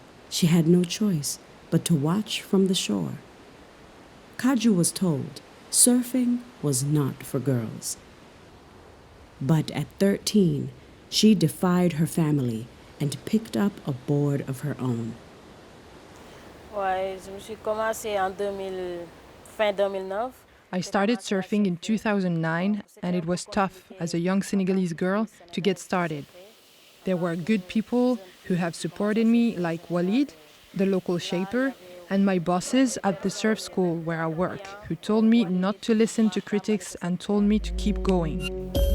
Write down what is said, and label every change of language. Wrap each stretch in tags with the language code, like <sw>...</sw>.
<en>She had no choice but to watch from the shore. Kaju was told surfing was not for girls. But at 13, she defied her family and picked up a board of her own.</en> <fr>Ouais, je me suis commencé en fin 2009.</fr> <en>I started surfing in 2009, and it was tough as a young Senegalese girl to get started. There were good people who have supported me, like Walid, the local shaper, and my bosses at the surf school where I work, who told me not to listen to critics and told me to keep going.</en>